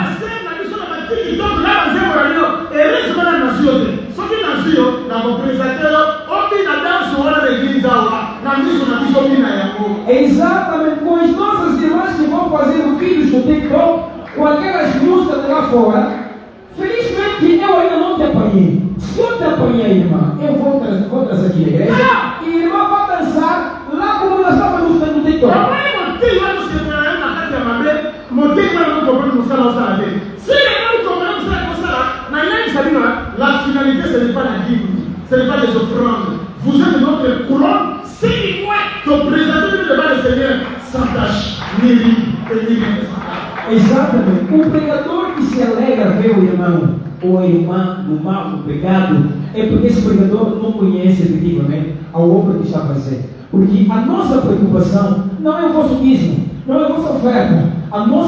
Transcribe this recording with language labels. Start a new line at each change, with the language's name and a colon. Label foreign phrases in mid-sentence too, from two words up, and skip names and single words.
Portuguese: Exatamente, com as nossas irmãs que vão fazendo vídeos no TikTok, com aquelas músicas de lá fora. Felizmente eu ainda não te apanhei. Se eu te apanhei, irmã, eu vou trazer aqui a igreja e a irmã vai dançar lá como nós estávamos no TikTok.
French: La finalité, ce n'est pas la Bible, ce n'est pas les offrandes. Vous êtes notre couronne, c'est moi de présenter devant le Seigneur sans tâche, ni rime, ni rime.
Portuguese: Exatamente. O pregador que se alegra ver o irmão ou a irmã no mal, no pecado, é porque esse pregador não conhece efetivamente a obra que está a fazer. Porque a nossa preocupação não é o vosso dízimo, não é a vossa oferta.